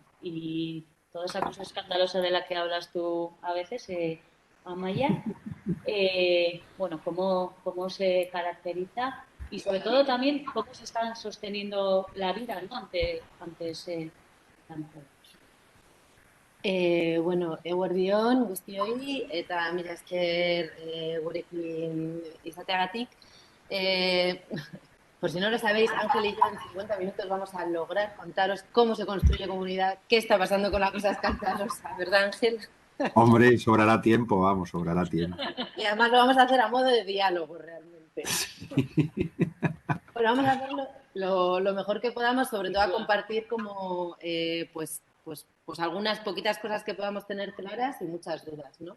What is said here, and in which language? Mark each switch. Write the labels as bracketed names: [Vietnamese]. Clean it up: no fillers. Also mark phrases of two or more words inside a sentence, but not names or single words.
[Spanish] Y toda esa cosa escandalosa de la que hablas tú a veces, Amaya, bueno, cómo se caracteriza y sobre todo también cómo se está sosteniendo la vida, ¿no? Ante ese campo. [Basque] Bueno, eguerdion guztioi eta mila esker gurekin izateagatik. [Spanish] Eh, por si no lo sabéis, Ángel y yo en 50 minutos vamos a lograr contaros cómo se construye comunidad, qué está pasando con la cosa escandalosa, ¿verdad, Ángel? Hombre, sobrará tiempo, vamos, sobrará tiempo. Y además lo vamos a hacer a modo de diálogo realmente. Bueno, vamos a hacerlo lo mejor que podamos, sobre todo a compartir como pues algunas poquitas cosas que podamos tener claras y muchas dudas, ¿no?